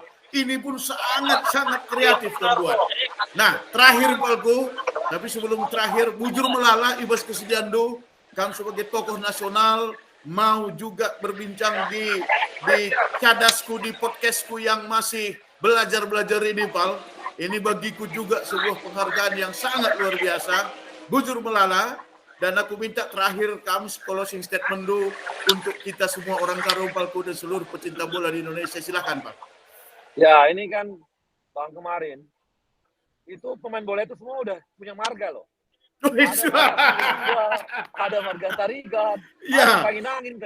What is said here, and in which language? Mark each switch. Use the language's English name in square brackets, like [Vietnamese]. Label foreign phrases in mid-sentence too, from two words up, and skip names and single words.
[Indonesian] Ini pun sangat kreatif dan buat. Nah, terakhir Palku, tapi sebelum terakhir, [Batak Karo] bujur melala Ibas Kesediando, [Indonesian] kamu sebagai tokoh nasional mau juga berbincang di cadasku, di podcastku yang masih belajar ini, Pal. Ini bagiku juga sebuah penghargaan yang sangat luar biasa. [Batak Karo] Bujur melala. [Indonesian] Dan aku minta terakhir kamu [English] closing statement [Indonesian] dulu untuk kita semua orang Karo, Palku, dan seluruh pecinta bola di Indonesia. Silakan, Pak. Ya, ini kan tahun kemarin itu pemain bola itu semua udah punya marga loh. Ada marga Tarigan, ada angin-angin teh.